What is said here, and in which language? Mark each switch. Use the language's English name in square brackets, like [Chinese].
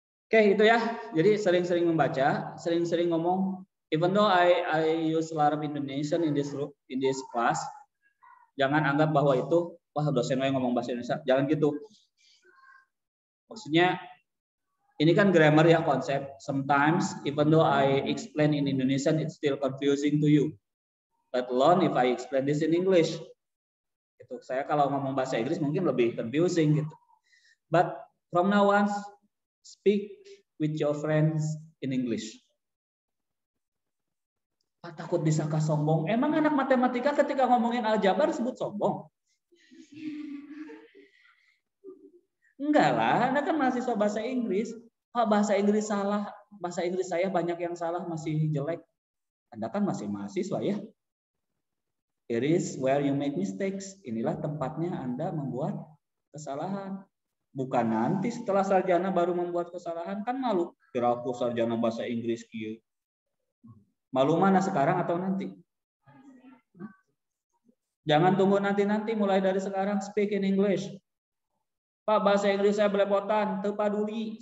[Indonesian] Oke, itu ya. Jadi sering-sering membaca, sering-sering ngomong. [English] Even though I use a lot of Indonesian in this class, [Indonesian] jangan anggap bahwa itu wah dosen saya ngomong bahasa Indonesia. Jangan gitu. Maksudnya ini kan grammar ya konsep. [English] Sometimes even though I explain in Indonesian, it's still confusing to you. Let alone if I explain this in English. [Indonesian] Gitu. Saya kalau ngomong bahasa Inggris mungkin lebih confusing gitu. [English] But from now on, speak with your friends in English. [Indonesian] Pak, takut disangka sombong. Emang anak matematika ketika ngomongin aljabar sebut sombong? Enggak lah, Anda kan mahasiswa bahasa Inggris. Pak, bahasa Inggris salah, bahasa Inggris saya banyak yang salah, masih jelek. Anda kan masih mahasiswa ya. [English] It is where you make mistakes. [Indonesian] Inilah tempatnya Anda membuat kesalahan. Bukan nanti setelah sarjana baru membuat kesalahan, kan malu. Kira aku sarjana bahasa Inggris kieu. Malu mana sekarang atau nanti? Jangan tunggu nanti-nanti, mulai dari sekarang [English] speak in English. [Indonesian] Pak, bahasa Inggris saya belepotan, [Sundanese] teu paduli.